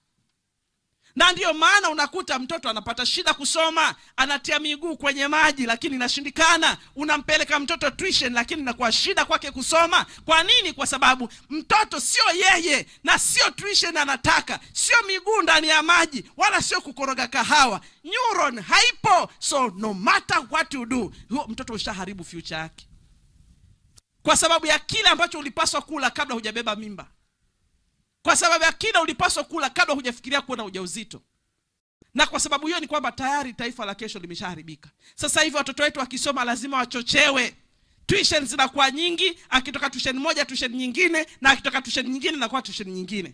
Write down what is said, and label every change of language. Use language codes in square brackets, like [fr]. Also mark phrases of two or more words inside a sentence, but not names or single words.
[sw] Na ndio maana unakuta mtoto anapata shida kusoma, anatia miguu kwenye maji lakini inashindikana. Unampeleka mtoto tuition lakini inakuwa shida kwake kusoma. Kwa nini? Kwa sababu mtoto sio yeye na sio tuition anataka, sio miguu ndani ya maji, wala sio kukoroga kahawa. Neuron haipo. [en] So no matter what you do, [sw] huyo mtoto ushaharibu future yake. Kwa sababu ya kile ambacho ulipaswa kula kabla hujabeba mimba. Kwa sababu ya kile ulipaswa kula kabla hujafikiria kuwa na ujauzito. Na kwa sababu hiyo ni kwamba tayari taifa la kesho limeshaharibika. Sasa hivi watoto wetu wakisoma lazima wachochewe. Tuition zinakuwa nyingi, akitoka tuition moja tuition nyingine, na akitoka tuition nyingine na kwa tuition nyingine.